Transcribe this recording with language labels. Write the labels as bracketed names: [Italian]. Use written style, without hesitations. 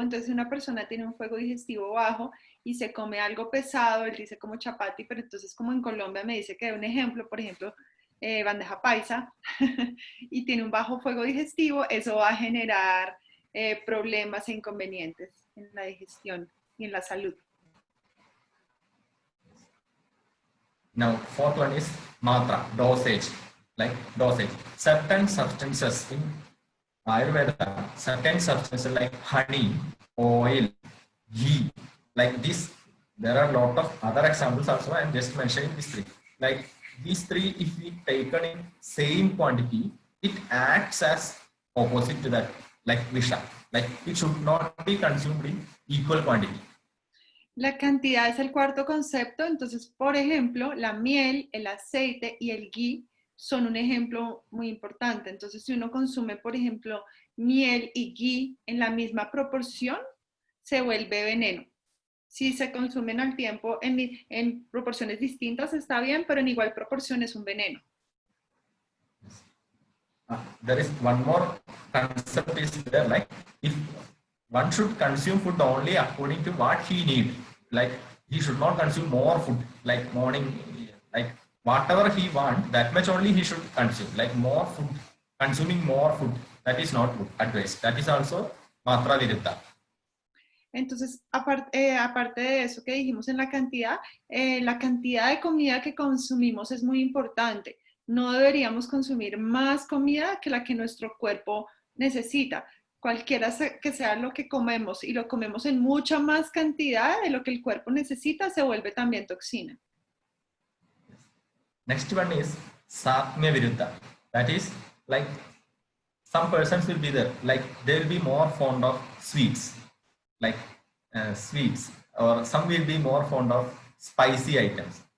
[Spanish] Entonces si una persona tiene un fuego digestivo bajo y se come algo pesado, él dice como chapati, pero entonces como en Colombia me dice que un ejemplo, por ejemplo, bandeja paisa, y tiene un bajo fuego digestivo, eso va a generar problemas e inconvenientes en la digestión y en la salud. [English] Now, fourth one is matra, dosage. Like dosage. Certain substances in Ayurveda, certain substances like honey, oil, ghee, like this. There are a lot of other examples also. I am just mentioning these three. Like these three, if we taken in same quantity, it acts as opposite to that, like visha. Like it should not be consumed in equal quantity. [Spanish] La cantidad es el cuarto concepto. Entonces, por ejemplo, la miel, el aceite y el ghee son un ejemplo muy importante. Entonces, si uno consume, por ejemplo, miel y ghee en la misma proporción, se vuelve veneno. Si se consumen al tiempo en proporciones distintas, está bien, pero en igual proporción es un veneno. [English] There is one more concept is there, like if one should consume food only according to what he needs. Like he should not consume more food, like morning, like whatever he wants, that much only he should consume. Like more food, consuming more food, that is not good advice. That is also matra viruddha. [Spanish] Entonces, aparte de eso que dijimos en la cantidad de comida que consumimos es muy importante. No deberíamos consumir más comida que la que nuestro cuerpo necesita. Cualquiera que sea lo que comemos y lo comemos en mucha más cantidad de lo que el cuerpo necesita, se vuelve también toxina. [English] Next one is Satmya Viruddha. That is like some persons will be there, like they will be more fond of sweets, like sweets, or some will be more fond of spicy items.